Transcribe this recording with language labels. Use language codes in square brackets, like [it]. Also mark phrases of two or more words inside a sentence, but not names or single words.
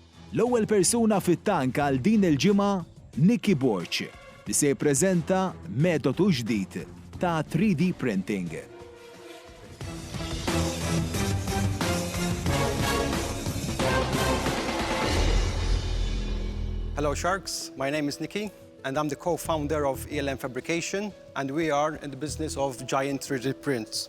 [mt] L-ewwel persuna fit-tank għal din il-ġimgħa Nicky Borch li se jippreżenta metodu ġdid ta' [en] 3D printing. Hello Sharks, my name is Nicky and I'm the co-founder of ELM Fabrication and we are in the business of giant 3D prints.